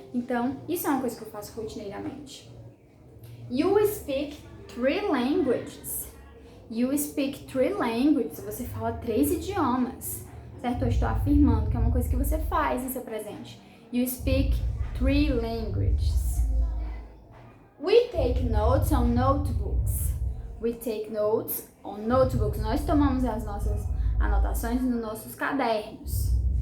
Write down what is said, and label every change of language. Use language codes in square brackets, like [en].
[pt] Então, isso é uma coisa que eu faço rotineiramente. [en] You speak 3 languages. You speak 3 languages. [pt] Você fala 3 idiomas, certo? Eu estou afirmando que é uma coisa que você faz em seu presente. [en] You speak 3 languages. We take notes on notebooks. We take notes on notebooks. [pt] Nós tomamos as nossas anotações nos nossos cadernos.